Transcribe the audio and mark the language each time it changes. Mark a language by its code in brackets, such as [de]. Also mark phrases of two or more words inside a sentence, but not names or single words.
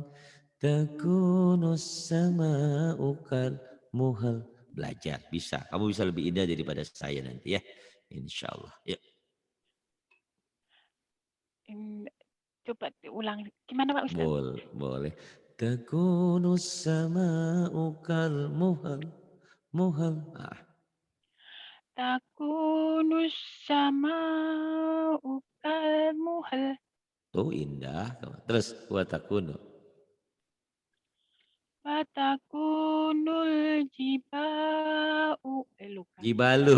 [ar] تكون السماء كالمهل. [id] Belajar bisa. Kamu bisa lebih indah daripada saya nanti ya. Insya Allah. Ya. Coba diulang. Gimana Pak Ustadz? Boleh, boleh. [ar] تكون السماء كالمهل. Muhal. Ah, تكون السما عكل مهل. [id] tuh indah. Terus watakunu. [ar] فتكون الجباء. Lupa.